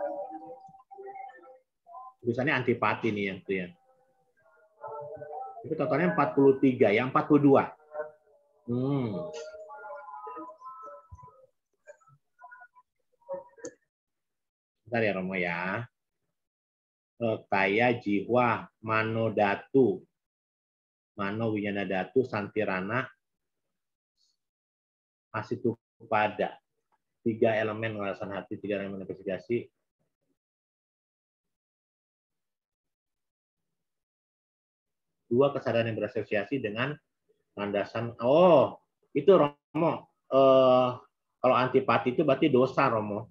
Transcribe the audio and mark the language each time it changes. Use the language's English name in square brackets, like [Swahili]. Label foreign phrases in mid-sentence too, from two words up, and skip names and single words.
[Indonesian] Tulisannya antipati nih yang itu ya. Itu totalnya 43, yang 42. Bentar ya Romo ya. [Pali] Kaya jiwa manodatu. Mano winyana datu santirana asitu pada. [Indonesian] 3 elemen landasan hati, 3 elemen investigasi. Dua kesadaran yang berasosiasi dengan landasan. Oh, itu Romo. Kalau antipati itu berarti dosa Romo.